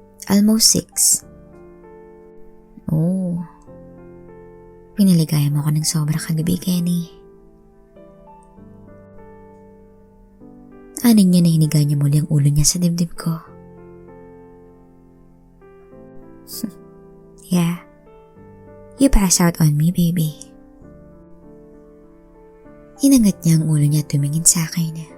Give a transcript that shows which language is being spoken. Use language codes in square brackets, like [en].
[en] Almost 6. [tl] Oh, pinaligaya mo ako ng sobra kagabi, Kenny. Aning niya na hiniga niya muli ang ulo niya sa dibdib ko. [en] Yeah, you pass out on me, baby. [tl] Inangat niya ang ulo niya at tumingin sa akin.